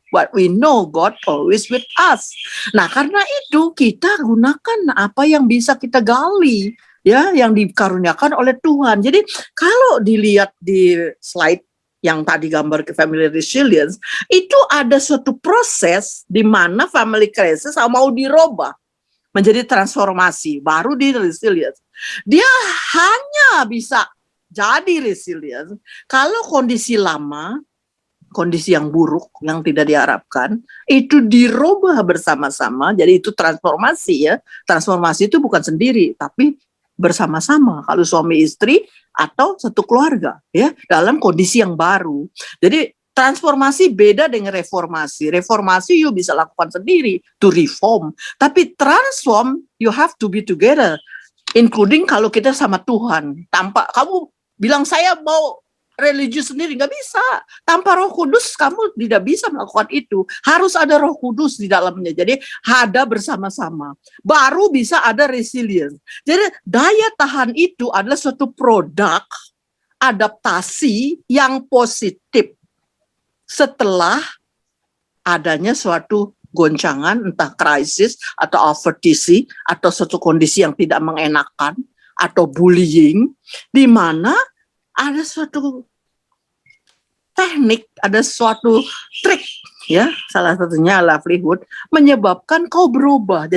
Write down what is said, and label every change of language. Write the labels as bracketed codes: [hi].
[en] But we know God always with us. [id] Nah, karena itu kita gunakan apa yang bisa kita gali, ya, yang dikaruniakan oleh Tuhan. Jadi kalau dilihat di slide yang tadi gambar ke family resilience, itu ada suatu proses di mana family crisis mau dirubah menjadi transformasi, baru dia resilience. Dia hanya bisa jadi resilience kalau kondisi lama, kondisi yang buruk, yang tidak diharapkan, itu dirubah bersama-sama. Jadi itu transformasi ya. Transformasi itu bukan sendiri, tapi bersama-sama. Kalau suami istri atau satu keluarga ya, dalam kondisi yang baru. Jadi transformasi beda dengan reformasi. Reformasi you bisa lakukan sendiri [en] to reform. [id] Tapi [en] transform you have to be together. Including [id] kalau kita sama Tuhan. Tanpa kamu bilang saya mau religius sendiri, nggak bisa. Tanpa Roh Kudus kamu tidak bisa melakukan itu. Harus ada Roh Kudus di dalamnya. Jadi ada bersama-sama. Baru bisa ada resilience. Jadi daya tahan itu adalah suatu produk adaptasi yang positif setelah adanya suatu goncangan, entah krisis atau adversity atau suatu kondisi yang tidak mengenakan atau bullying, di mana ada suatu teknik, ada suatu trik ya, salah satunya livelihood menyebabkan kau berubah.